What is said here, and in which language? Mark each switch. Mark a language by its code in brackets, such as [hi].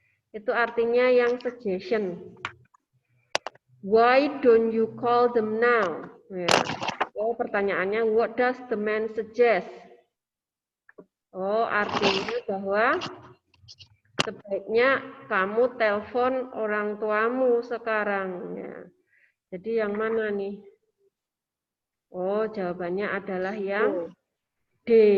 [id] Itu artinya yang suggestion. [en] Why don't you call them now? [id] Ya. Oh, pertanyaannya [en] what does the man suggest? [id] Oh, artinya bahwa sebaiknya kamu telepon orang tuamu sekarang. Ya. Jadi yang mana nih? Oh, jawabannya adalah yang D.